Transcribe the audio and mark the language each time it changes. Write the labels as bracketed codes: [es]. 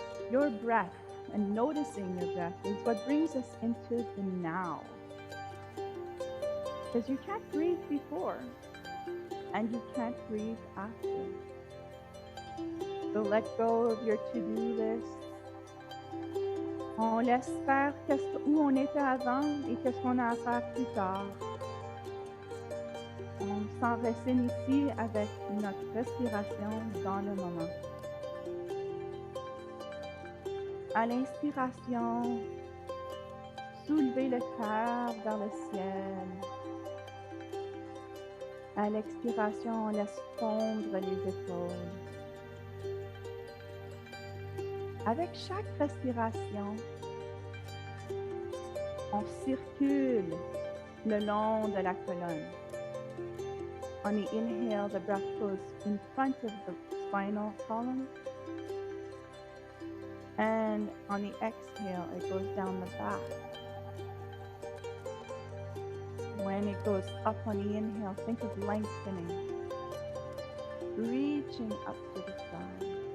[en] Your breath and noticing your breath is what brings us into the now. Because you can't breathe before and you can't breathe after. So let go of your to-do list. [fr] On laisse faire où on était avant et qu'est-ce qu'on a à faire plus tard. On s'enracine ici avec notre respiration dans le moment. À l'inspiration, soulevez le cœur vers le ciel. À l'expiration, on laisse fondre les épaules. Avec chaque respiration, on circule le long de la colonne. [en] On the inhale, the breath goes in front of the spinal column. And on the exhale, it goes down the back. When it goes up on the inhale, think of lengthening, reaching up to the sky.